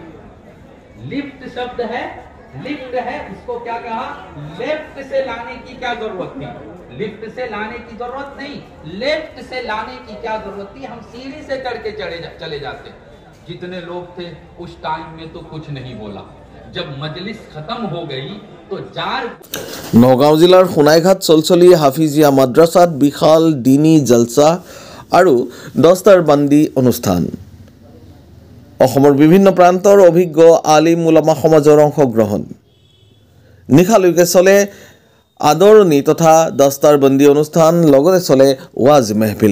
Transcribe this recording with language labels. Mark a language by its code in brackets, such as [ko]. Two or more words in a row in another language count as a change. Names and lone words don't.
[hi] लिफ्ट शब्द है, लिफ्ट है, उसको क्या कहा, लेफ्ट से लाने की क्या जरूरत थी। लिफ्ट से लाने की जरूरत नहीं, लेफ्ट से लाने की क्या जरूरत थी। हम सीढ़ी से चढ़ के चले जाते। जितने लोग थे उस टाइम में तो कुछ नहीं बोला। जब मजलिस खत्म हो गई तो [as] নগাঁও জিলাৰ সোণাইঘাট চলচলি হাফিজিয়া মাদ্ৰাসাত বিশাল দিনী জলসা আৰু দস্তাৰ বান্দি অনুষ্ঠান। অসমৰ বিভিন্ন প্ৰান্তৰ অভিজ্ঞ আলিম উলামা সমাজৰ অংশগ্ৰহণ। নিশালৈকে চলে আদৰণি তথা দস্তাৰ বান্দি অনুষ্ঠান, লগতে চলে ওয়াজ মেহফিল।